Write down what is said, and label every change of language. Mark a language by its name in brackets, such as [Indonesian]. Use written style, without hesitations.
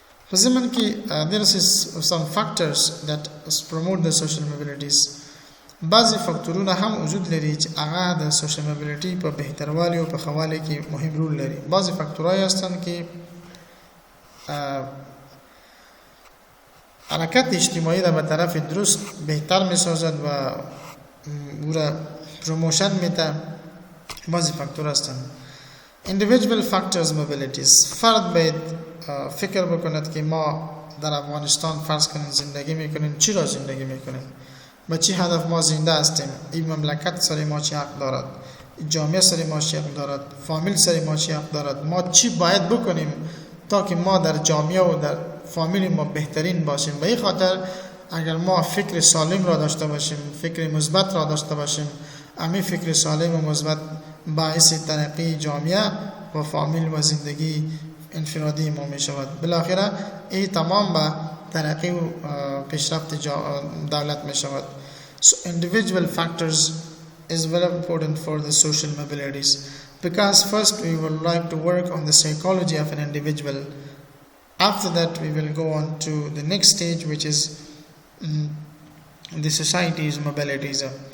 [Pashto] په ضمن کې [English] there is some factors that promote the social mobilities. [Pashto] بعضی فاکتورونه هم وجود لري چې هغه د سوشل موبیلیټي په بهتروالي او په ښه والي کې مهم رول لري. [Persian] بعضی فاکتورهای هستند که حرکت اجتماعی را به طرف درست بهتر می‌سازد و او را پروموشن میده. بعضی فاکتور هستند. [English] individual factors mobilities. [Persian] فرد باید فکر بکند که ما در افغانستان فرض کنیم زندگی میکنیم، چرا زندگی میکنیم، با چی هدف ما زنده هستیم، این مملکت سر ما چی حق دارد، جامعه سر ما چی حق دارد، فامیل سر ما چی حق دارد، ما چی باید بکنیم تا که ما در جامعه و در فامیل ما بهترین باشیم. به این خاطر اگر ما فکر سالم را داشته باشیم، فکر مثبت را داشته باشیم، همین فکر سالم و مثبت باعث ترقی جامعه و فامیل و زندگی انفرادی ما می شود. بالاخره این تمام به ترقی و پیشرفت دولت می شود. [English] So individual factors is very important for the social mobilities, because first we would like to work on the psychology of an individual. After that we will go on to the next stage, which is the society's mobilities.